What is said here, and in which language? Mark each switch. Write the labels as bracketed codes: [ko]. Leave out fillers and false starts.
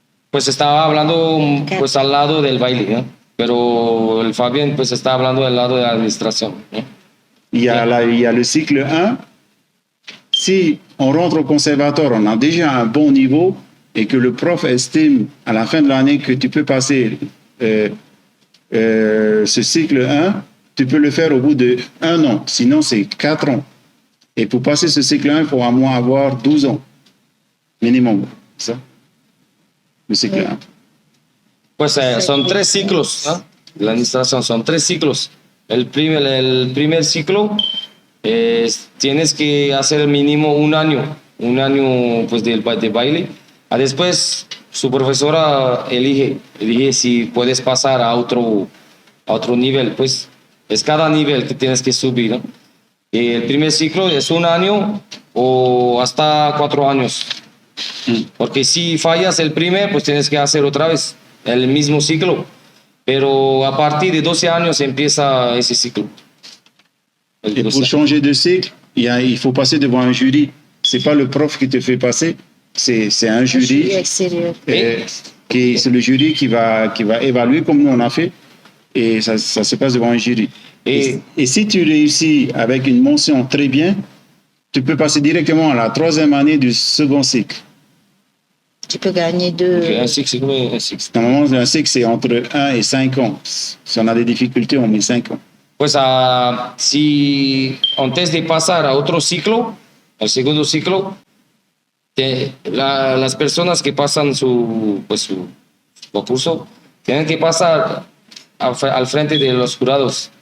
[es] Pues estaba hablando pues al lado del baile, ¿no? Pero el Fabien pues está hablando del lado de la administración, ¿no? [fr] Il y a le cycle 1. Si on rentre au conservatoire, on a déjà un bon niveau et que le prof estime à la fin de l'année que tu peux passer ce cycle 1, tu peux le faire au bout de 1 an. Sinon, c'est 4 ans. Et pour passer ce cycle 1, il faut à moins avoir 12 ans minimum. C'est ça? Le cycle 1. [es] Pues son 3 ciclos, ¿no? La administración son 3 ciclos. El primer ciclo tienes que hacer mínimo un año pues de baile. Después su profesora elige si puedes pasar a otro nivel, pues es cada nivel que tienes que subir, ¿no? El primer ciclo es 1 año o hasta 4 años. Porque si fallas el primer, pues tienes que hacer otra vez el mismo ciclo. Pero a partir de 12 años empieza ese ciclo. [fr] Et pour changer de cycle, il faut passer devant un jury. c'est pas le prof qui te fait passer, c'est un jury. extérieur. C'est le jury qui va évaluer comme nous on a fait, et ça se passe devant un jury. Et si tu réussis avec une mention très bien, tu peux passer directement à la 3e année du second cycle. Tu peux gagner 2. Un cycle, c'est combien un cycle? Normalement, un cycle, c'est entre 1 et 5 ans. Si on a des difficultés, on met 5 ans. [es] Pues si antes de pasar a otro ciclo, al segundo ciclo, las personas que pasan su concurso tienen que pasar al frente de los jurados.